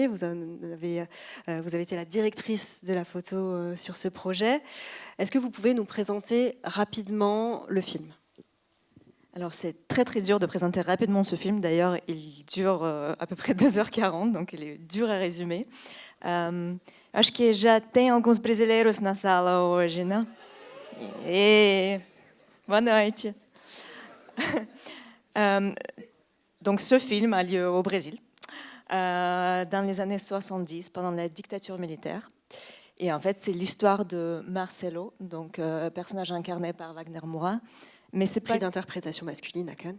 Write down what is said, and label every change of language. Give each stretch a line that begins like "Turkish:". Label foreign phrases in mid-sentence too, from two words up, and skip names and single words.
French: Vous avez été la directrice de la photo sur ce projet. Est-ce que vous pouvez nous présenter rapidement le film ? Alors c'est très très dur de présenter rapidement ce film. D'ailleurs, il dure à peu près 2h40, donc il est dur à résumer.
Portuguese: Acho que já tem alguns brasileiros na sala hoje, né? Boa noite.
French: Donc ce film a lieu au Brésil, dans les années 70, pendant la dictature militaire. Et en fait, c'est l'histoire de Marcelo, donc personnage incarné par Wagner Moura. Mais c'est prix d'interprétation masculine à Cannes.